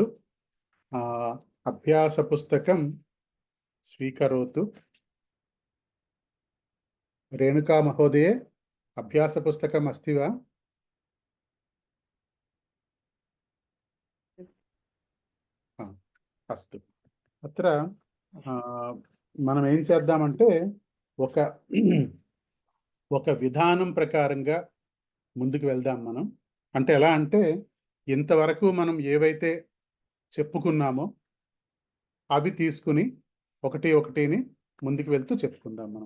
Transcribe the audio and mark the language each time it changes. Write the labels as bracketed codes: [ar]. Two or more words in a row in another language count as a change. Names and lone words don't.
[sa] अभ्यासपुस्तकं स्वीकरोतु। रेणुका महोदये, अभ्यासपुस्तकम् अस्ति वा? अस्तु। [te] अत्र మనం ఏం చేద్దామంటే ఒక విధానం ప్రకారంగా ముందుకు వెళ్దాం మనం. అంటే ఎలా అంటే ఇంతవరకు మనం ఏవైతే చెప్పుకున్నామో అవి తీసుకుని ఒకటిని ముందుకు వెళ్తూ చెప్పుకుందాం మనం.